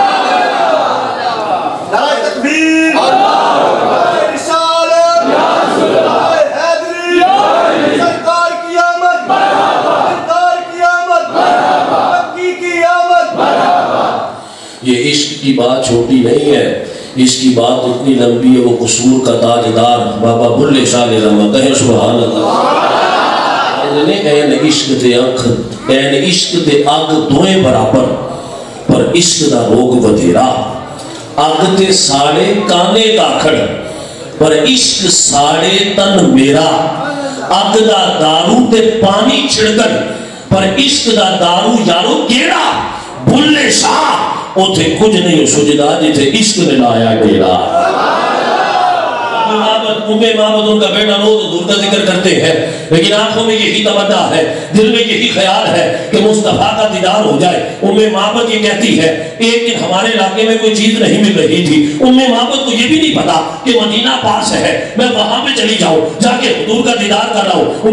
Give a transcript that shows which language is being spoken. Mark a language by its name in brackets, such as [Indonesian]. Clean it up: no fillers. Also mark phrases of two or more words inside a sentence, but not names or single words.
[Urdu] نعرہ تکبیر، رسالت، حیدری، سرکار کی آمد، سرکار کی آمد، مکی کی آمد۔ یہ عشق کی بات چھوٹی نہیں ہے، اس کی بات اتنی لمبی ہے، وہ قصور کا تاجدار بابا بلے شاہ رحمہ، کہیں سبحان اللہ۔ [Punjabi] این عشق دے اکھ، این عشق دے اگ دوئیں برابر، پر عشق دا روگ ودھیرا، اگ تے ساڑے کانے کا کھڑ، پر عشق ساڑے تن میرا، اگ دا دارو تے پانی چھڑکن، پر عشق دا دارو یارو گیڑا، بلے شاہ اوتھے کچھ نہیں سجدہ جتھے عشق نے لایا گیڑا۔ [Urdu] محمد ان کا بیٹا روز حضور کا ذکر کرتے ہیں، لیکن آنکھوں میں یہی تمنا ہے، دل میں یہی خیال ہے کہ مصطفیٰ کا دیدار ہو جائے۔ محمد یہ کہتی ہے ایک دن ہمارے علاقے میں کوئی چیز نہیں مل رہی تھی، محمد کو یہ بھی نہیں پتا کہ مدینہ پاس ہے، میں وہاں پہ چلی جاؤں، جا کے حضور کا دیدار کر رہا ہوں۔